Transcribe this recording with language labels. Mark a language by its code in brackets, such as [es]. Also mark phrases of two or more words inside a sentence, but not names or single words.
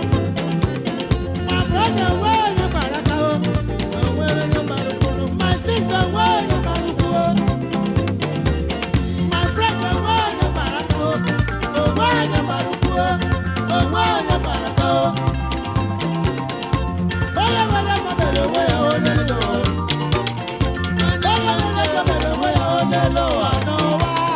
[pcm] My brother, where you [ig] gbara aka o? O nwere onye gbara ụkwụ. [pcm] My sister, where you [ig] gbara ụkwụ o? [pcm] My friend, where you [ig] gbara aka o? O nwere onye gbara ụkwụ o. O nwere onye gbara aka o. Onye mere mma mere onwe ya, o n'elu ụwa o. Onye mere njọ mere onwe ya, o n'elu ụwa, n'ụwa.